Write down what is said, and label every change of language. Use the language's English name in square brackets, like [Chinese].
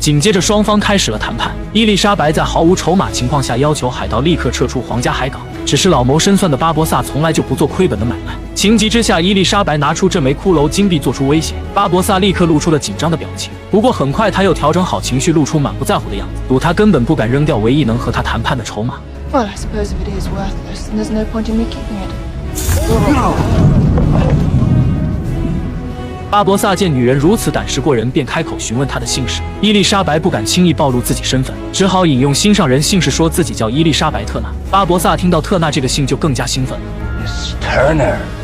[Chinese] 紧接着，双方开始了谈判。伊丽莎白在毫无筹码情况下要求海盗立刻撤出皇家海港，只是老谋深算的巴博萨从来就不做亏本的买卖。情急之下，伊丽莎白拿出这枚骷髅金币做出威胁，巴博萨立刻露出了紧张的表情。不过很快他又调整好情绪，露出满不在乎的样子，赌他根本不敢扔掉唯一能和他谈判的筹码。 [English] Well, I suppose if it is worthless, then there's no point in me keeping it. [Chinese] 巴博萨见女人如此胆识过人，便开口询问她的姓氏。伊丽莎白不敢轻易暴露自己身份，只好引用心上人姓氏，说自己叫伊丽莎白·特纳。巴博萨听到特纳这个姓就更加兴奋了。 [English] Turner.